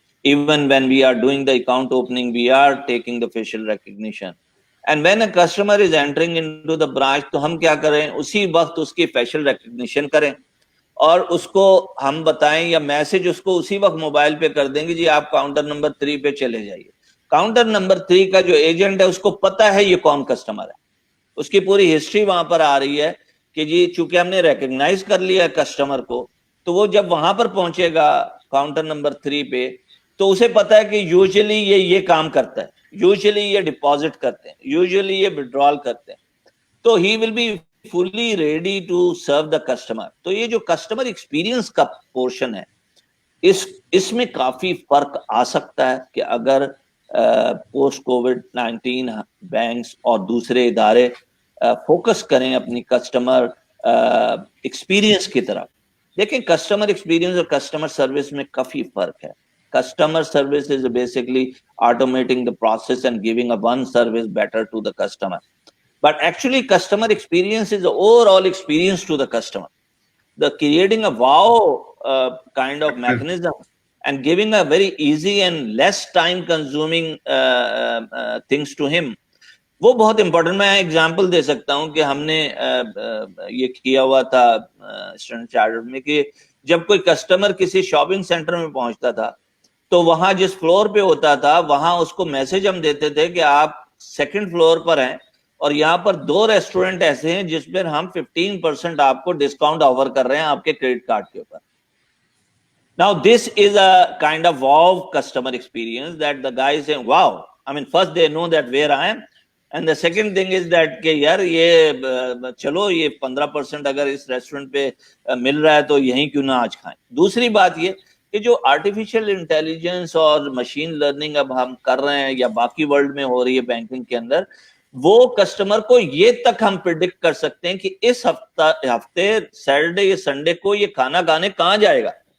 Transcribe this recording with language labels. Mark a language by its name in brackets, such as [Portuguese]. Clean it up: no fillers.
[English] Even when we are doing the account opening, we are taking the facial recognition. And when a customer is entering into the branch, [Urdu] تو ہم کیا کریں, اسی وقت اس کی facial recognition کریں اور اس کو ہم بتائیں یا میسج اس کو اسی وقت موبائل پہ کر دیں گے, جی آپ کاؤنٹر نمبر 3 پہ چلے جائیے. کاؤنٹر نمبر 3 کا جو ایجنٹ ہے اس کو پتا ہے یہ کون کسٹمر ہے, اس کی پوری ہسٹری وہاں پر آ رہی ہے کہ جی چونکہ ہم نے ریکگنائز کر لیا کسٹمر کو, تو وہ جب وہاں پر پہنچے گا کاؤنٹر نمبر 3 پہ تو اسے پتا ہے کہ یوزلی یہ کام کرتا ہے, یوزلی یہ ڈپازٹ کرتے ہیں, یوزلی یہ وڈرال کرتے ہیں, تو [English] He will be fully ready to serve the customer. [Urdu] تو یہ جو کسٹمر ایکسپیرینس کا پورشن ہے اس میں کافی فرق آ سکتا ہے کہ اگر پوسٹ کووڈ 19 بینکس اور دوسرے ادارے فوکس کریں اپنی کسٹمر ایکسپیرینس کی طرف. دیکھیں کسٹمر ایکسپیرینس اور کسٹمر سروس میں کافی فرق ہے. [English] Customer service is basically automating the process and giving a one service better to the customer. But actually customer experience is the overall experience to the customer. The creating a wow kind of mechanism and giving a very easy and less time consuming things to him, [Urdu] وہ بہت important. میں example دے سکتا ہوں کہ ہم نے یہ کیا ہوا تھا اسٹینڈرڈ چارٹرڈ میں کہ جب کوئی کسٹمر کسی شاپنگ سینٹر میں پہنچتا تھا تو وہاں جس فلور پہ ہوتا تھا وہاں اس کو میسج ہم دیتے تھے کہ آپ 2nd فلور پر ہیں اور یہاں پر 2 ریسٹورینٹ ایسے ہیں جس پر ہم 15% آپ کو ڈسکاؤنٹ آفر کر رہے ہیں آپ کے کریڈٹ کارڈ کے اوپر. [English] Now this is a kind of wow customer experience that the guy is saying wow. I mean first they know that where I am, and the second thing is that [Urdu] کہ یار یہ چلو یہ 15% اگر اس restaurant پہ مل رہا ہے تو یہیں کیوں نہ آج کھائیں. دوسری بات یہ کہ جو آرٹیفیشل انٹیلیجنس اور مشین لرننگ اب ہم کر رہے ہیں یا باقی ورلڈ میں ہو رہی ہے بینکنگ کے اندر, وہ کسٹمر کو یہ تک ہم پریڈکٹ کر سکتے ہیں کہ اس ہفتے سیٹرڈے یا سنڈے کو یہ کھانا کھانے کہاں جائے گا.